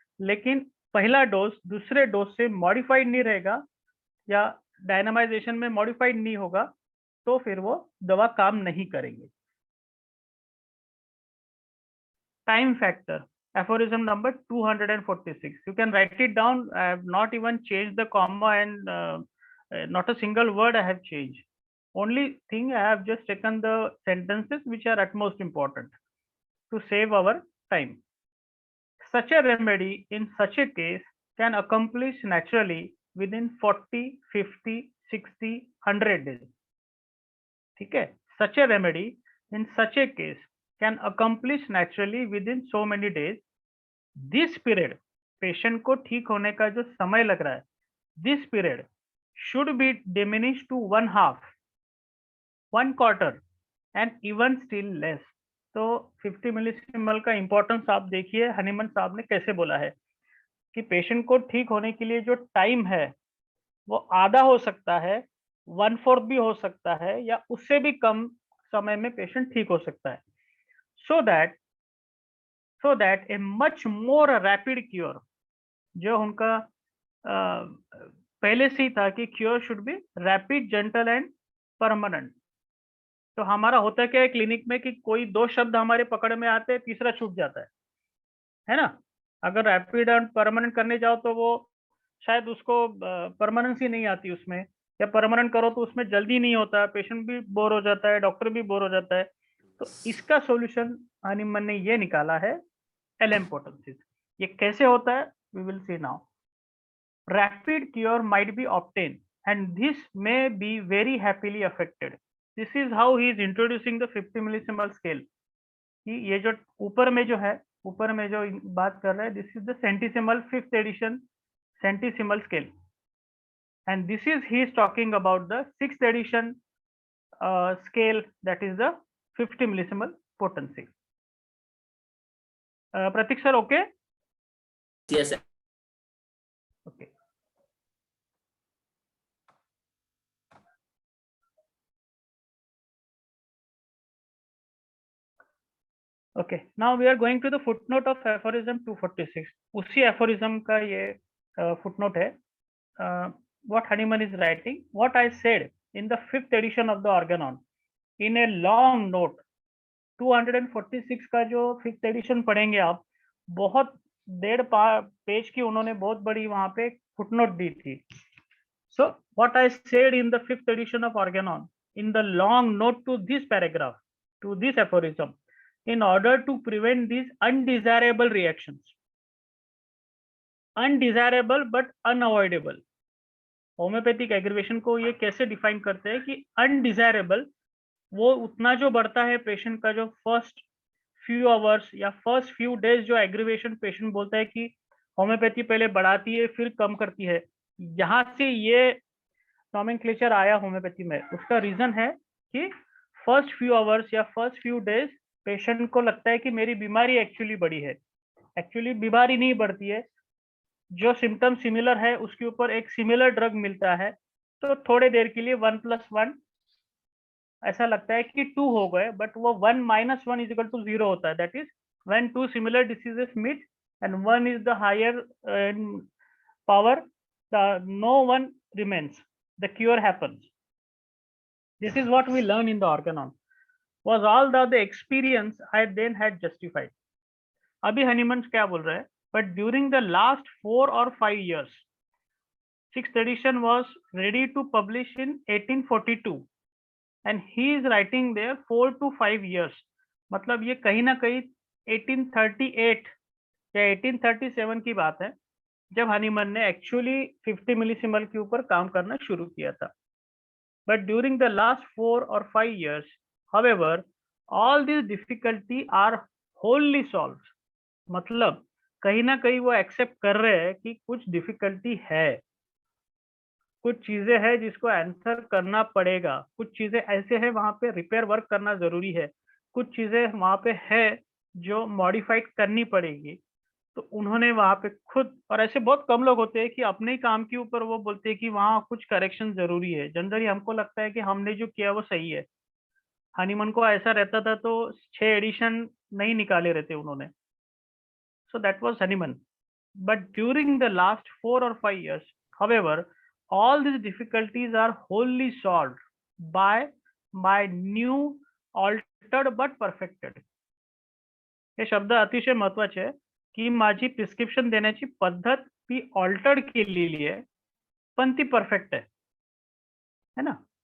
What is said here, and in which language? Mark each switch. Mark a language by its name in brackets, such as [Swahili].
[Hindi] लेकिन पहला डोज दूसरे डोज से मॉडिफाइड नहीं रहेगा या डायनामाइजेशन में मॉडिफाइड नहीं होगा तो फिर वो दवा काम नहीं करेंगे. [English] Time factor, aphorism number 246. You can write it down. I have not even changed the comma and not a single word I have changed. Only thing I have just taken the sentences which are at most important to save our time. Such a remedy in such a case can accomplish naturally within 40, 50, 60, 100 days. [Hindi] ठीक है, [English] such a remedy in such a case can accomplish naturally within so many days. This period, [Hindi] patient को ठीक होने का जो समय लग रहा है, [English] this period should be diminished to 1/2, 1/4 and even still less. [Hindi] तो 50 मिलीसिमल का इंपॉर्टेंस आप देखिए हनीमन साहब ने कैसे बोला है कि पेशेंट को ठीक होने के लिए जो टाइम है वो आधा हो सकता है, 1/4 भी हो सकता है, या उससे भी कम समय में पेशेंट ठीक हो सकता है. [English] so that a much more rapid cure, [Hindi] जो उनका पहले से ही था कि [English] Cure should be rapid, gentle and permanent. [Hindi] तो हमारा होता क्या है क्लिनिक में कि कोई 2 शब्द हमारे पकड़ में आते हैं, तीसरा छूट जाता है ना. अगर रैपिड एंड परमानेंट करने जाओ तो वो शायद उसको परमानेंसी नहीं आती उसमें, या परमानेंट करो तो उसमें जल्दी नहीं होता, पेशेंट भी बोर हो जाता है, डॉक्टर भी बोर हो जाता है। तो इसका सॉल्यूशन हनीमन ने ये निकाला है, LM पोटेंसीज। ये कैसे होता है, [English] We will see now. Rapid cure might be obtained and this may be very happily affected. This is how he is introducing the 50 millisimal scale. [Hindi] कि ये जो ऊपर में जो है, ऊपर में जो बात कर रहा है, [English] this is the centesimal 5th edition centesimal scale, and this is he is talking about the 6th edition scale, that is the 50 millisimal potency. Pratik sir, okay? Yes, sir. Okay. Okay, now we are going to the footnote of aphorism 246. [Hindi] उसी aphorism का ये footnote है. [English] What Hahnemann is writing, what I said in the 5th edition of the Organon, in a long note, [Hindi] 246 का जो 5th edition पढ़ेंगे आप, बहुत 1.5 page की उन्होंने बहुत बड़ी वहाँ पे footnote दी थी. [English] So what I said in the 5th edition of Organon, in the long note to this paragraph, to this aphorism, in order to prevent these undesirable reactions, undesirable but unavoidable. [Hindi] Homeopathic aggravation को ये कैसे define करते हैं कि undesirable वो उतना जो बढ़ता है पेशेंट का जो फर्स्ट फ्यू आवर्स या फर्स्ट फ्यू डेज जो एग्रीवेशन पेशेंट बोलता है कि होम्योपैथी पहले बढ़ाती है फिर कम करती है, यहाँ से ये नॉमेनक्लेचर आया होम्योपैथी में. उसका रीजन है कि फर्स्ट फ्यू आवर्स या फर्स्ट फ्यू डेज पेशेंट को लगता है कि मेरी बीमारी एक्चुअली बढ़ी है. एक्चुअली बीमारी नहीं बढ़ती है, जो सिम्टम सिमिलर है उसके ऊपर एक सिमिलर ड्रग मिलता है, तो थोड़े देर के लिए 1+1 ऐसा लगता है कि 2 हो गए, बट वो 1 - 1 इज इक्वल टू 0 होता है. [English] That is when two similar diseases meet and one is the higher power, no one remains, the cure happens. This is what we learn in the Organon. Was all the experience I then had justified. [Hindi] अभी Hahnemann क्या बोल रहा है, [English] but during the last 4 or 5 years, 6th edition was ready to publish in 1842 and he is writing there 4 to 5 years. [Hindi] मतलब ये कहीं ना कहीं 1838 या 1837 की बात है जब हनीमन ने एक्चुअली 50 मिलीसिमल के ऊपर काम करना शुरू किया था. [English] But during the last 4 or 5 years, however, all these difficulty are wholly solved. [Hindi] मतलब कहीं ना कहीं वो एक्सेप्ट कर रहे हैं कि कुछ डिफिकल्टी है, कुछ चीजें हैं जिसको आंसर करना पड़ेगा, कुछ चीजें ऐसे हैं वहां पे रिपेयर वर्क करना जरूरी है, कुछ चीजें वहां पे है जो मॉडिफाइड करनी पड़ेगी. तो उन्होंने वहां पे खुद, और ऐसे बहुत कम लोग होते हैं कि अपने ही काम के ऊपर वो बोलते हैं कि वहां कुछ करेक्शन जरूरी है. जनरली हमको लगता है कि हमने जो किया वो सही है. हनीमन को ऐसा रहता था तो 6 एडिशन नहीं निकाले रहते उन्होंने. [English] So that was Hahnemann. But during the last 4 or 5 years, however, all these difficulties are wholly solved by my new altered but perfected. [Marathi] हे शब्द अतिशय महत्वाचे आहे की माझी प्रिस्क्रिप्शन देण्याची पद्धत ती ऑल्टर्ड केलेली आहे पण ती परफेक्ट [Hindi] है ना.